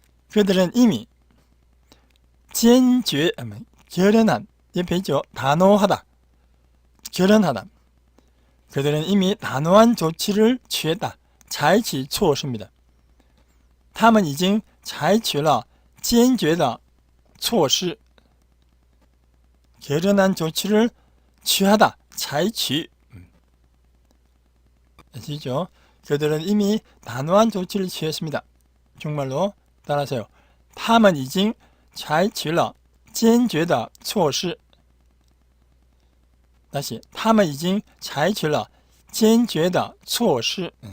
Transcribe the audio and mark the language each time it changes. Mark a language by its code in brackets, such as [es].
[ko] 그들은 이미 坚决 결연한 옆에 있죠. 단호하다, 결연하다. 그들은 이미 단호한 조치를 취했다. 采取措施입니다. [zh] 他们已经采取了坚决的措施. [ko] 결연한 조치를 취하다. 采取. 아시죠? 그들은 이미 단호한 조치를 취했습니다. 중말로 따라하세요. [zh] 他们已经采取了坚决的措施. 다시 他们已经采取了坚决的措施.